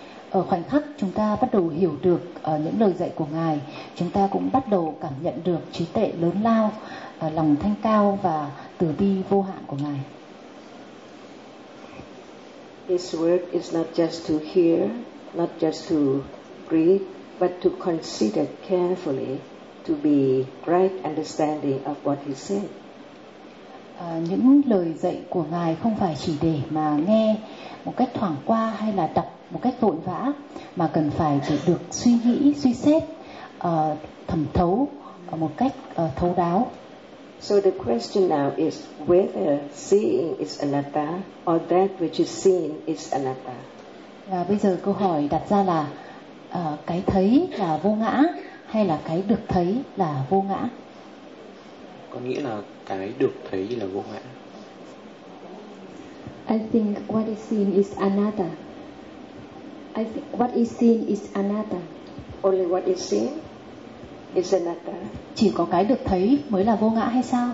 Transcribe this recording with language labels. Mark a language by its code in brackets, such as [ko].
[vi] Ở khoảnh khắc chúng ta bắt đầu hiểu được những lời dạy của ngài, chúng ta cũng bắt đầu cảm nhận được trí tuệ lớn lao, lòng thanh cao và từ bi vô hạn của ngài. [en] His word is not just to hear, not just to read, but to consider carefully, to be right understanding of what he said. [vi] Những lời dạy của ngài không phải chỉ để mà nghe một cách thoáng qua hay là đọc một cách vội vã, mà cần phải được suy nghĩ, suy xét, thẩm thấu một cách thấu đáo. [en] So the question now is whether seeing is anatta or that which is seen is anatta. [vi] Và bây giờ câu hỏi đặt ra là cái thấy là vô ngã hay là cái được thấy là vô ngã? Có nghĩa là cái được thấy là vô ngã. [en] I think what is seen is anatta. I think what is seen is anatta. Only what is seen is anatta. [vi] Chỉ có cái được thấy mới là vô ngã hay sao?